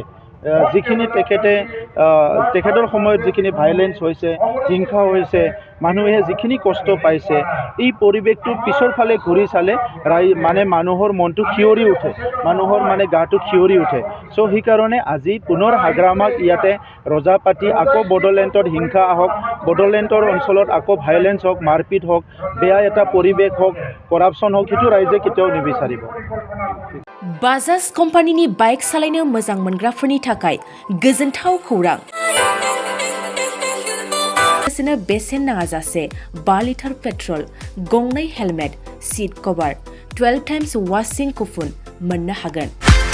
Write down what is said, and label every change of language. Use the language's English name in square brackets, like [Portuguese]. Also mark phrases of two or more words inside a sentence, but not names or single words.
[Assamese] যিখিনি তেখেতৰ সময়ত যিখিনি ভাইলেন্স হৈছে হিংসা হৈছে মানুহে যিখিনি কষ্ট পাইছে এই পৰিৱেশটো পিছৰ ফালে ঘূৰি চালে মানে মানুহৰ মনটো খিয়ৰি উঠে মানুহৰ মানে গাটো খিয়ৰি উঠে চ' সেইকাৰণে আজি পুনৰ হাগ্ৰামাক ইয়াতে ৰজা পাতি আকৌ বড়োলেণ্ডত হিংসা আহক বড়োলেণ্ডৰ অঞ্চলত আকৌ ভাইলেন্স হওক মাৰপিট হওক বেয়া এটা পৰিৱেশ হওক কৰাপশ্যন হওক সেইটো ৰাইজে কেতিয়াও নিবিচাৰিব [Bodo] बाजाज कम्पानिनि बाइक सालायनो मोजां मोनग्राफोरनि थाखाय गोजोनथाव खौरां बेसेन नाङाजासे 5 लिटार पेट्रल गंनै [English] helmet seat cover [Bodo] 12 [English] times washing coupon [Bodo] मोननो हागोन